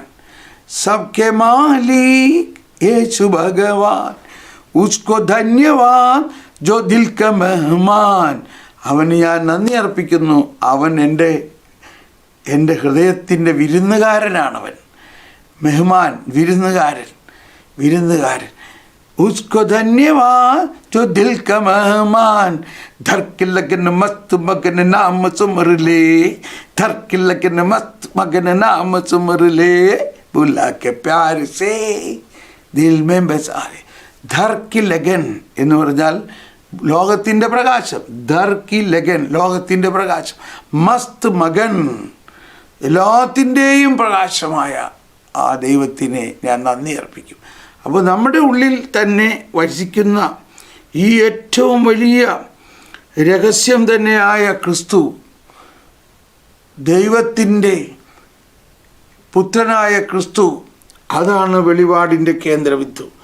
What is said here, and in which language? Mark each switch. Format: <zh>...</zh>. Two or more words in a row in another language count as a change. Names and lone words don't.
<hi>सबके मालिक यीशु भगवान, उसको धन्यवाद जो दिल का मेहमान.</hi> <ml>അവന് ഞാൻ നന്ദി അർപ്പിക്കുന്നു. അവൻ എൻ്റെ ഹൃദയത്തിൻ്റെ വിരുന്നുകാരനാണവൻ. മെഹ്മാൻ, വിരുന്നുകാരൻ, വിരുന്നുകാരൻ.</ml> <hi>उसको धन्यवाद जो दिल का मेहमान, धर के लगन मस्त मगन नाम सुमर ले, धर के लगन मस्त मगन नाम सुमर ले, बुला के प्यार से दिल में बसा ले. धर की लगन</hi> <ml>എന്ന് പറഞ്ഞാൽ ലോകത്തിൻ്റെ പ്രകാശം.</ml> <hi>धर की लगन,</hi> <ml>ലോകത്തിൻ്റെ പ്രകാശം.</ml> <hi>मस्त मगन,</hi> <ml>എല്ലാത്തിൻ്റെയും പ്രകാശമായ ആ ദൈവത്തിനെ ഞാൻ നന്ദി അർപ്പിക്കും. അപ്പോൾ നമ്മുടെ ഉള്ളിൽ തന്നെ വസിക്കുന്ന ഈ ഏറ്റവും വലിയ രഹസ്യം തന്നെയായ ക്രിസ്തു, ദൈവത്തിൻ്റെ പുത്രനായ ക്രിസ്തു, അതാണ് വെളിപാടിൻ്റെ കേന്ദ്രബിന്ദു.</ml>